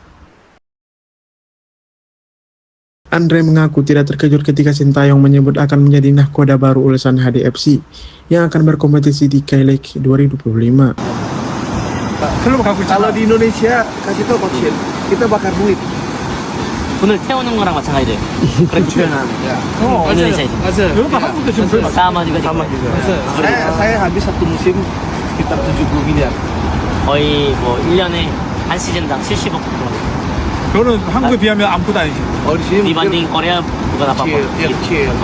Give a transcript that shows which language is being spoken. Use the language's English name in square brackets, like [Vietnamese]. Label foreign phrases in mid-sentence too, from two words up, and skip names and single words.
[Indonesian] Andre mengaku tidak terkejut ketika Shin Tae-yong menyebut akan menjadi nahkoda baru Ulsan HDFC yang akan berkompetisi di K-League 2025. Kalau di Indonesia, kasih tahu Coach Shin, kita bakar duit. [Korean] 돈을 태우는 거랑 마찬가지예요. 그렇죠. [Indonesian] Ya. [Korean] 인도네시아에서. 맞아요. [Indonesian] sama juga. Saya habis satu musim sekitar 70 miliar. [Korean] 거의 뭐 1년에 한 시즌당 70억 정도. 그거는 한국에 비하면 아무것도 아니지. [Indonesian] Oh di sini Dibanding Korea bukan apa-apa. kecil.